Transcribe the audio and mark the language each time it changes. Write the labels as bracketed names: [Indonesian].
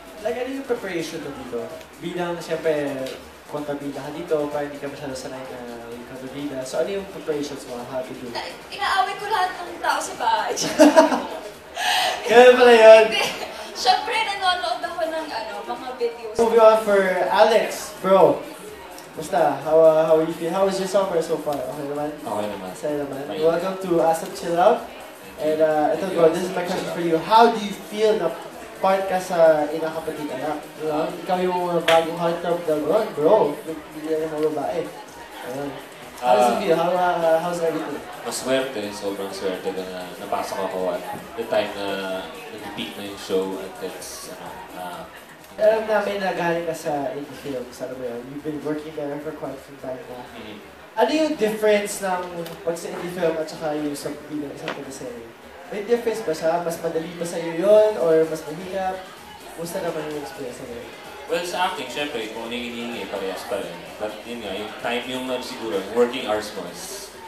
[Filipino] Like, ano yung preparation mo dito? Bilang, siyempre, kontabida ka dito, para hindi ka masyado sanay na yung kontabida. So, ano yung preparations mo? [English] How to do? [Filipino] Inaaway ko lahat ng tao sa bahay. Ganun pala yun. Siyempre, nanonood ako ng mga videos. [English] Moving on for Alex, bro. [Filipino] Basta, [English] how you feel? How was your summer so far? [Filipino] Okay naman? Okay naman. Masaya naman. [English] Welcome to ASAP Chill Out. And [Filipino] ito [English] bro, this is my question for you. How do you feel na part ka sa Inakapatid Anak? You know, [Filipino] ikaw yung bagong heartthrob na bro. Hindi na yung mga babae. Ayun. [English] How does it feel? How's everything? [Filipino] Maswerte, sobrang swerte na napasok ako [English] at the time [Filipino] na nag-peak na yung show at it's, Alam namin na galing ka sa indie films. Ano ba yun? [English] You've been working there for quite some time na. [Filipino] Ano yung difference ng pag sa indie film at saka yung sa bilang isang teleserye? May difference ba siya? Mas madali ba sa'yo yun? Or mas mahirap? Musta naman yung experience na yun? Well, sa acting, syempre, kung ano yung hinihingi, parehas pa rin. But yun nga, yung time yung siguro, [English] working hours [Filipino] mo is